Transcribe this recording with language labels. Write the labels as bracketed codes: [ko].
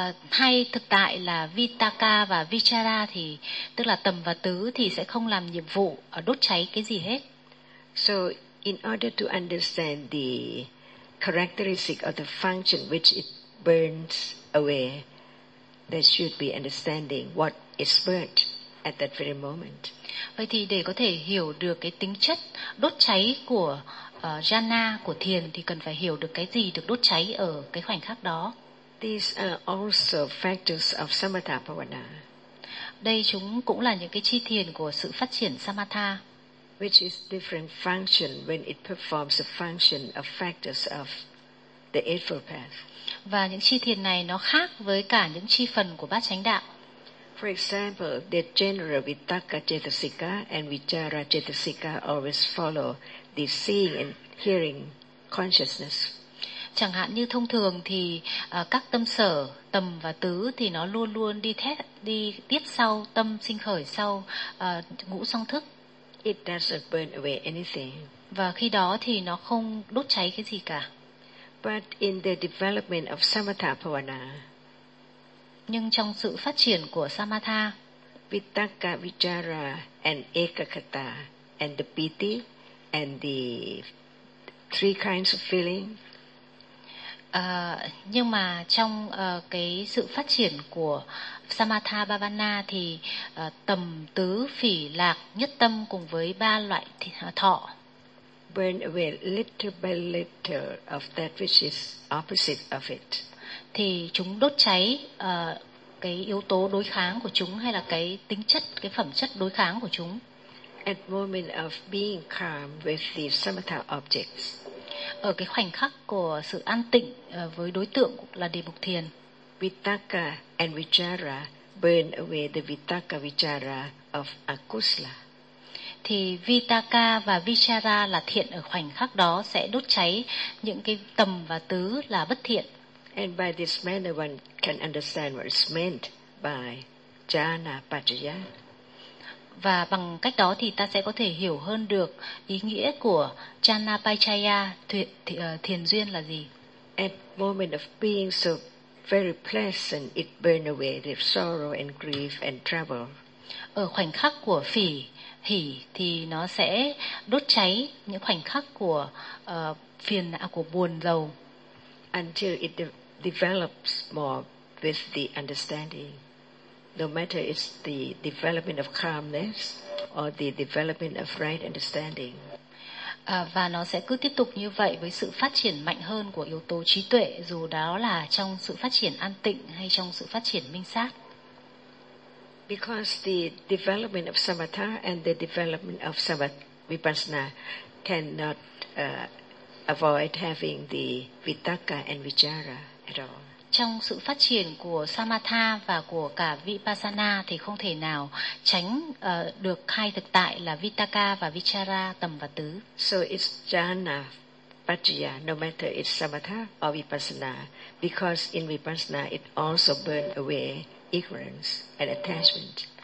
[vi] Thay thực tại là vitaka và vichara, thì tức là tầm và tứ thì sẽ không làm nhiệm vụ đốt cháy cái gì hết. [en] So in order to understand the characteristic of the function which it burns away, there should be understanding what is burnt at that very moment. [vi] Vậy thì để có thể hiểu được cái tính chất đốt cháy của jhana của thiền thì cần phải hiểu được cái gì được đốt cháy ở cái khoảnh khắc đó. [en] These are also factors of samatha bhavana. [vi] Đây chúng cũng là những cái chi thiền của sự phát triển samatha. [en] Which is different function when it performs a function of factors of the Eightfold Path. [vi] Và những chi thiền này nó khác với cả những chi phần của bát chánh đạo. [en] For example, the general vitakka cetasika and vichara cetasika always follow the seeing and hearing consciousness. [vi] Chẳng hạn như thông thường thì các tâm sở, tầm và tứ thì nó luôn luôn đi tiếp sau tâm sinh khởi sau ngũ song thức. [en] It doesn't burn away anything. [vi] Và khi đó thì nó không đốt cháy cái gì cả. [en] But in the development of samatha bhavana, [vi] nhưng trong sự phát triển của samatha, [en] vitakka, vichara and ekakata and the piti and the three kinds of feeling. [vi] Nhưng mà trong cái sự phát triển của samatha bhavana thì tầm tứ phỉ lạc nhất tâm cùng với ba loại thọ. [en] Burn away little by little of that which is opposite of it. [vi] Thì chúng đốt cháy cái yếu tố đối kháng của chúng hay là cái tính chất, cái phẩm chất đối kháng của chúng. [en] At moment of being calm with the samatha objects. [vi] Ở cái khoảnh khắc của sự an tịnh với đối tượng là đề mục thiền. [en] Vitakka and vichara burn away the vitakka vichara of akusala. [vi] Thì vitaka và vichara là thiện ở khoảnh khắc đó sẽ đốt cháy những cái tầm và tứ là bất thiện. [en] And by this manner one can understand what is meant by jhana paccaya. [vi] Và bằng cách đó thì ta sẽ có thể hiểu hơn được ý nghĩa của jhana paccaya, thiền duyên là gì. [en] At moment of being so very pleasant, it burn away the sorrow and grief and trouble. [vi] Ở khoảnh khắc của phỉ hỉ thì nó sẽ đốt cháy những khoảnh khắc của phiền não, của buồn rầu. [en] Until it develops more with the understanding, no matter it's the development of calmness or the development of right understanding. [vi] Và nó sẽ cứ tiếp tục như vậy với sự phát triển mạnh hơn của yếu tố trí tuệ, dù đó là trong sự phát triển an tịnh hay trong sự phát triển minh sát. [en] Because the development of samatha and the development of vipassana cannot avoid having the vitakka and vichara at all. [vi] Trong sự phát triển của samatha và của cả vipassana thì không thể nào tránh được hai thực tại là vitakka và vichara, tầm và tứ. [en] So it's jhana paccaya, no matter it's samatha or vipassana, because in vipassana it also burn away ignorance and attachment.